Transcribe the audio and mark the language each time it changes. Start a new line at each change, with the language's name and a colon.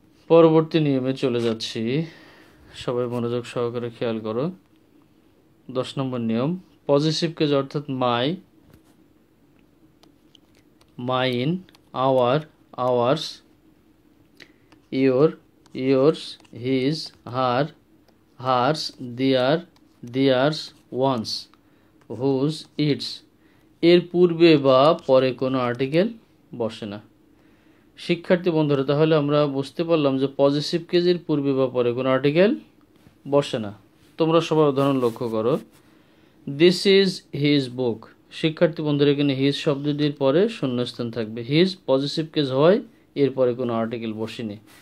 Bangla: পরবর্তী নিয়মে চলে যাচ্ছি, সবাই মনোযোগ সহকারে খেয়াল করো। 10 নম্বর নিয়ম, পজিটিভ কেজ অর্থাৎ মাই, mine, hour, hours, your,
English: yours, his, her, hers, their, theirs, one's, whose, its
Bangla: এর পূর্বে বা পরে কোনো আর্টিকেল বসে না। শিক্ষার্থী বন্ধুরা, তাহলে আমরা বুঝতে পারলাম যে পজিটিভ কেজের পূর্বে বা পরে কোনো আর্টিকেল বসে না। তোমরা সবার উদাহরণ লক্ষ্য করো।
English: This is his book.
Bangla: শিক্ষার্থী বন্ধুরা, এখানে হিজ শব্দটির পরে শূন্যস্থান থাকবে। হিজ পজিটিভ কেজ হয়, এরপরে কোনো আর্টিকেল বসেনি।